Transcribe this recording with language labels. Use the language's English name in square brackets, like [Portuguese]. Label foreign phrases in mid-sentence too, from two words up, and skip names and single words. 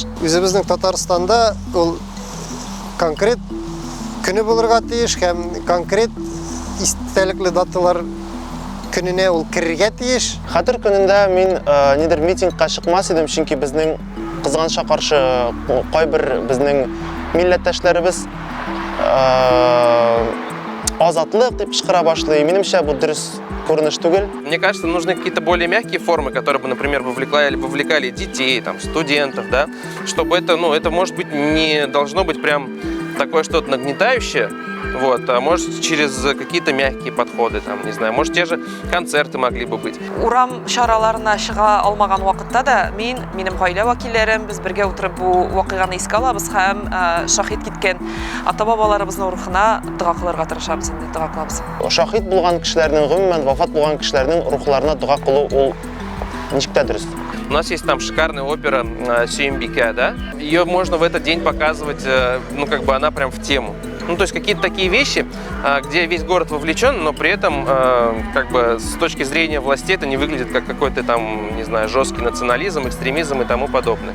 [Tatar] Үзебезнең Татарстанда ул конкрет көне булырга тиеш һәм конкрет истәлекле даталар көненә ул керергә тиеш. Хәтер көнендә мин нидер митингка чыкмас идем, чөнки безнең кызганычка каршы кайбер безнең милләттәшләребез азатлык дип чыгара башлый. Минемчә бу дөрес күренеш түгел. [Russian] Мне кажется, нужны какие-то более мягкие формы, которые бы, например, вовлекали детей, там, студентов, да, чтобы это, ну, это, может быть, не должно быть прям такое что-то нагнетающее, вот, а может через какие-то мягкие подходы, там, не знаю, может те же концерты могли бы быть. [Tatar] Урам шараларына чыга алмаган вакытта да минем гаилә вәкилләрем без бергә утырып бу вакыйганы искә алабыз һәм шаһит киткән ата-бабаларыбызның рухына дуа кылырга тырышабыз, инде дуа кылабыз. Шахид булган кешеләрнең, гомумән вафат булган кешеләрнең рухларына дуа кылу ул ничек тә дөрес. [Russian] У нас есть там шикарная опера Сюембике, да? Ее можно в этот день показывать, ну, как бы она прям в тему. Ну, то есть какие-то такие вещи, где весь город вовлечен, но при этом, как бы, с точки зрения властей это не выглядит как какой-то там, не знаю, жесткий национализм, экстремизм и тому подобное.